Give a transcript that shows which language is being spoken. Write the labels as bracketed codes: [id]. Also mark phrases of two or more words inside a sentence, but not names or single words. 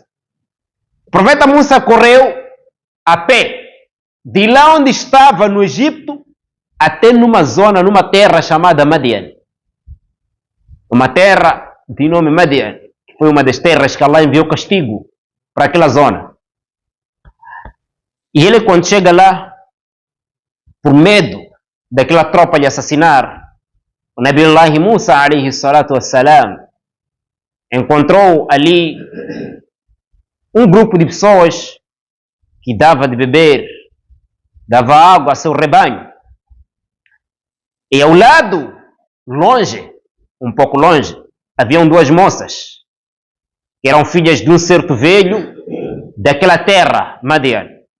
[pt] O profeta Musa correu a pé de lá onde estava no Egito até numa zona, numa terra chamada Madian. Uma terra de nome Madian, que foi uma das terras que Allah enviou castigo para aquela zona. E ele, quando chega lá, por medo daquela tropa lhe assassinar, o Nabiullah Musa, [ar] عليه الصلاة والسلام, [pt] encontrou ali um grupo de pessoas que dava de beber, dava água a seu rebanho. E ao lado, longe, um pouco longe, haviam duas moças, que eram filhas de um certo velho daquela terra, Madian.